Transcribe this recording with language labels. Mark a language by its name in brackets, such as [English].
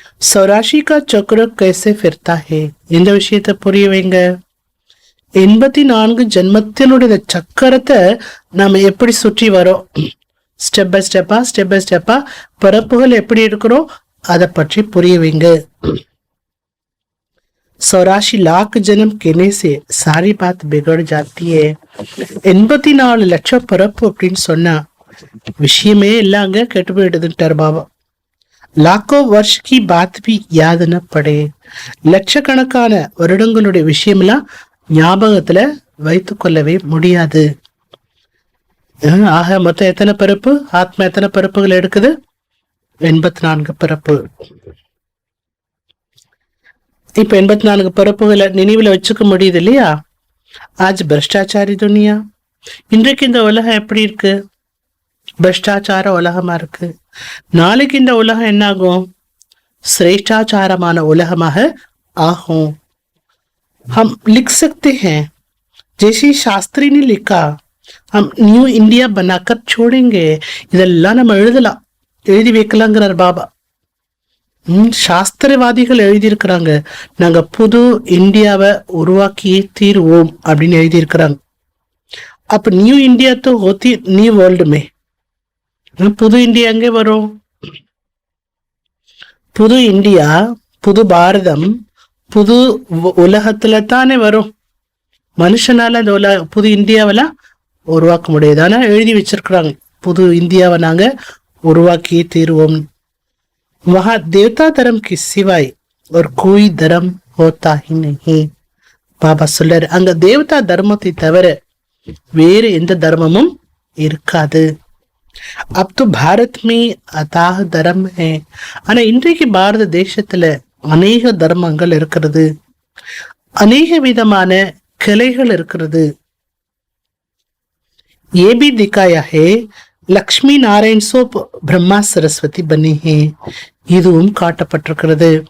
[Hindi] சௌராஷி கா சக்கர கைசே ஃபிர்தா ஹே, [Tamil] இந்த விஷயத்தை புரிய வைங்க. 84 ஜென்மத்தினுடைய சக்கரத்தை நாம எப்படி சுற்றி வரோம், ஸ்டெப் பை ஸ்டெப்பா பிறப்புகள் எப்படி இருக்கிறோம், அதை பற்றி புரிய வைங்க. [Hindi] 84 लाख जन्म कहने से सारी बात बिगड़ जाती है. [Tamil] 84 லட்சம் பிறப்பு அப்படின்னு சொன்னா விஷயமே இல்லாங்க கெட்டு போயிடுதுட்டார் பாபா. [Hindi] லாக்கோ வருஷ கி பாத் பி யாद न पड़े, [Tamil] லட்சக்கணக்கான வருடங்களுடைய விஷயம்லாம் ஞாபகத்துல வைத்து கொள்ளவே முடியாது. ஆக மொத்தம் எத்தனை பிறப்பு, ஆத்மா எத்தனை பிறப்புகள் எடுக்குது? 84 பிறப்பு. இப்ப 84 பிறப்புகளை நினைவுல வச்சுக்க முடியுது இல்லையா? [Hindi] ஆஜ் பிரஷ்டாச்சாரி துனியா, [Tamil] இன்றைக்கு இந்த உலகம் எப்படி இருக்கு? பிரஷ்டாச்சார உலகமா இருக்கு. நாளைக்கு இந்த உலகம் என்ன ஆகும்? சிரேஷ்டாச்சாரமான உலகமாக ஆகும். [Hindi] हम लिख सकते हैं जैसे शास्त्री ने लिखा, हम न्यू इंडिया बनाकर छोड़ेंगे. [Tamil] இதெல்லாம் நம்ம எழுதலாம், எழுதி வைக்கலாங்கிறார் பாபா. சாஸ்திரவாதிகள் எழுதியிருக்கிறாங்க, நாங்க புது இந்தியாவை உருவாக்கியே தீருவோம் அப்படின்னு எழுதியிருக்கிறாங்க. அப்ப நியூ இந்தியா [Hindi] तो होती [Tamil] நியூ வேர்ல்டு में, புது இந்தியா எங்கே வரும்? புது இந்தியா, புது பாரதம், புது உலகத்துல தானே வரும். மனுஷனால அந்த புது இந்தியாவெல்லாம் உருவாக்க முடியாது. ஆனா எழுதி வச்சிருக்கிறாங்க, புது இந்தியாவை நாங்க உருவாக்கியே தீருவோம். [Hindi] वहां देवता धर्म की सिवाय और कोई धर्म होता ही नहीं. [Tamil] பாபா சொல்றாரு, அங்க தேவதா தர்மத்தை தவிர வேறு எந்த தர்மமும் இருக்காது. [Hindi] अब तो भारत में अथाह धर्म है. [Tamil] ஆனா இன்றைக்கு பாரத தேசத்துல அநேக தர்மங்கள் இருக்கிறது, அநேக விதமான கிளைகள் இருக்கிறது. [Hindi] ये भी दिखाया है லக்ஷ்மி நாராயண் சோப் பிரம்மா சரஸ்வதி பனி ஹே, [Tamil] இதுவும் காட்டப்பட்டிருக்கிறது.